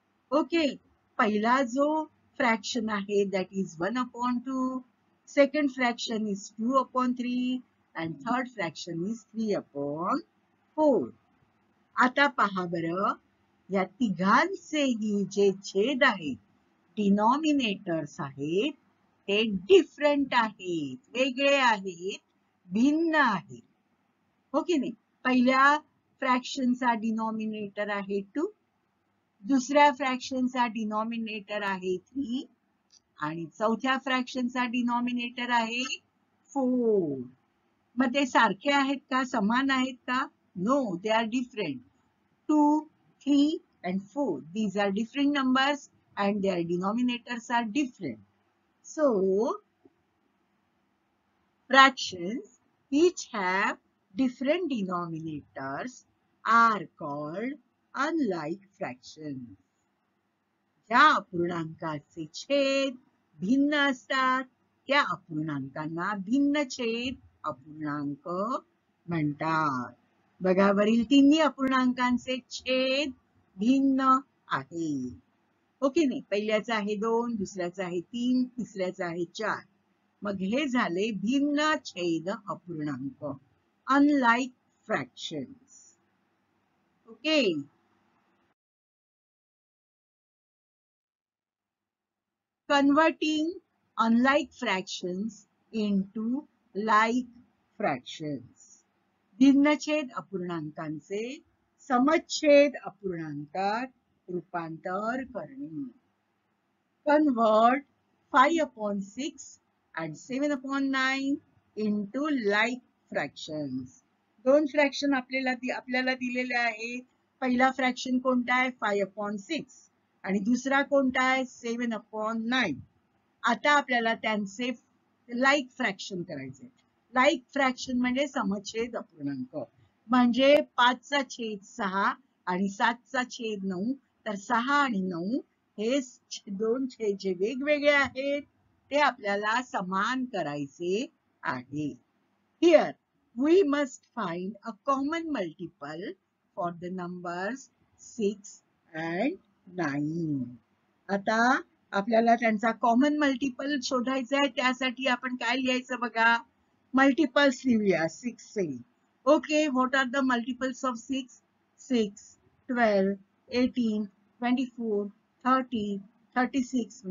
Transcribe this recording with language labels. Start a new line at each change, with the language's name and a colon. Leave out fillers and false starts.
Marathi: Okay, पहिला जो fraction आहे
English: that is 1/2. Second fraction is 2/3 and third fraction is 3/4.
Marathi: आता पहा बरं, या तिघांचेही जे छेद आहेत, डिनॉमिनेटर्स आहेत, ते डिफरंट आहेत, वेगळे आहेत, भिन्न आहेत. हो की नाही? पहिल्या फ्रॅक्शनचा डिनॉमिनेटर आहे 2, दुसऱ्या फ्रॅक्शनचा डिनॉमिनेटर आहे 3 आणि चौथ्या फ्रॅक्शनचा डिनॉमिनेटर आहे 4. मग ते सारखे आहेत का? समान आहेत का?
English: No, they are different. 2, 3 and 4. These are different numbers and their denominators are different. So, fractions each have different denominators are called unlike fractions.
Marathi: ज्या अपूर्णांकाचे छेद भिन्न असतात त्या अपूर्णांकांना भिन्नछेद अपूर्णांक म्हणतात. बघा, वरील तिन्ही अपूर्णांकांचे छेद भिन्न आहे. ओके नाही? पहिल्याचा आहे 2, दुसऱ्याचा आहे 3, तिसऱ्याचा आहे 4. मग हे झाले भिन्न छेद अपूर्णांक, unlike fractions.
English: Okay, converting unlike fractions into like fractions.
Marathi: भिन्नछेद अपूर्णांकांचे समच्छेद अपूर्णांकात रूपांतर करणे.
English: Convert 5/6 and 7/9 into like fractions.
Marathi: 2 fraction आपल्याला दिलेले आहेत. पहिला फ्रॅक्शन कोणता आहे? 5/6 आणि दुसरा कोणता आहे? 7/9. आता आपल्याला त्यांचे लाईक फ्रॅक्शन करायचे. लाईक फ्रॅक्शन म्हणजे समच्छेद अपूर्णांक. म्हणजे 5चा छेद 6 आणि 7चा छेद 9. तर 6 आणि 9 हे 2 छेद जे वेगवेगळे आहेत ते आपल्याला समान करायचे आहे.
English: Here we must find a common multiple for the numbers 6 and 9.
Marathi: आता आपल्याला त्यांचा कॉमन मल्टिपल शोधायचा आहे. त्यासाठी आपण काय लिहायचं बघा? मल्टिपल्स लिहूया 6 चे.
English: Okay, what are the multiples of 6? 6, 12, 18, 24, 30, 36.